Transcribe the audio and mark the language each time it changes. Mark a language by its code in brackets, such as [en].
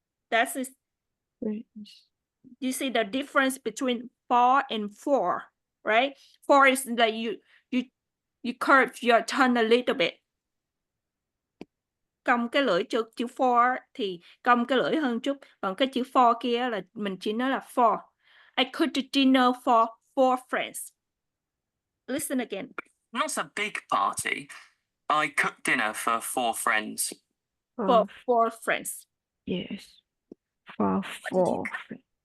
[en] That's it. You see the difference between 4 and 4, right? 4 is that you curve your tongue a little bit. [vi] Cong cái lưỡi chữ 4 thì cong cái lưỡi hơn chút, còn cái chữ 4 kia là mình chỉ nói là 4. [en] I cooked a dinner for 4 friends. Listen again. Not a big party. I cooked dinner for 4 friends. For 4 friends. Yes. For 4 friends.